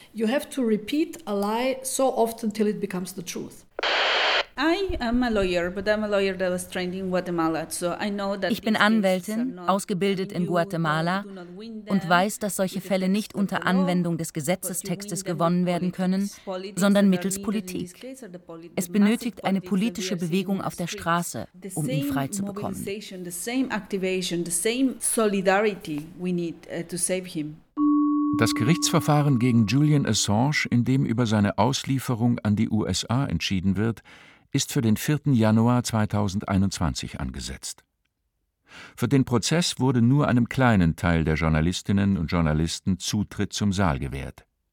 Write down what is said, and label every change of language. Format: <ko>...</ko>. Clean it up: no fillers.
<en>You have to repeat a lie so oft until it becomes the truth. I am a lawyer, but I'm a lawyer that was trained in Guatemala, so I know that.</en> <de>Ich bin Anwältin, ausgebildet in Guatemala, und weiß, dass solche Fälle nicht unter Anwendung des Gesetzestextes gewonnen werden können, sondern mittels Politik. Es benötigt eine politische Bewegung auf der Straße, um ihn frei zu bekommen.</de> <en>The same activation, the same solidarity we need to save him.</en> <de>Das Gerichtsverfahren gegen Julian Assange, in dem über seine Auslieferung an die USA entschieden wird, ist für den 4. Januar 2021 angesetzt. Für den Prozess wurde nur einem kleinen Teil der Journalistinnen und Journalisten Zutritt zum Saal gewährt.</de>